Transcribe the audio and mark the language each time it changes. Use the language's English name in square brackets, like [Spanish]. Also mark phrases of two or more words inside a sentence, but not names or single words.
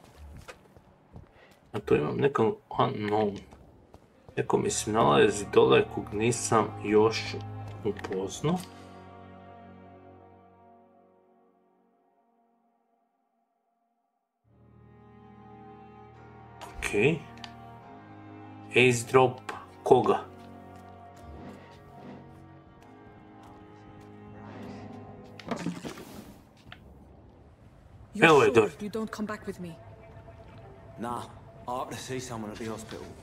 [Serbian] A tu imam nekog unknown. Neko mi se nalazi dole kog nisam još upoznao. Okej. Ace drop koga? [English] You're sure you don't come back with me? Nah, I have to see someone at the hospital.